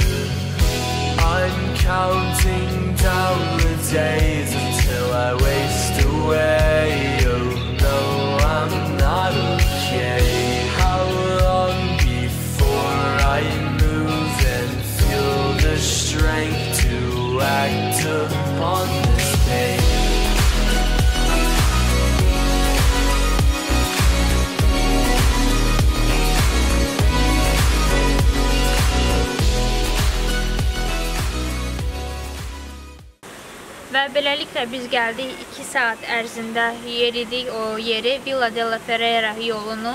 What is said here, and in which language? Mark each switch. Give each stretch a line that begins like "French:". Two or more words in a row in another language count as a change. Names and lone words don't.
English: I'm counting down the days until I waste away. Oh no, I'm not okay. How long before I move and feel the strength to act upon this pain?
Azerbaijani: Və beləliklə biz gəldik 2 saat ərzində yeridik o yeri, Valle delle Ferriere yolunu.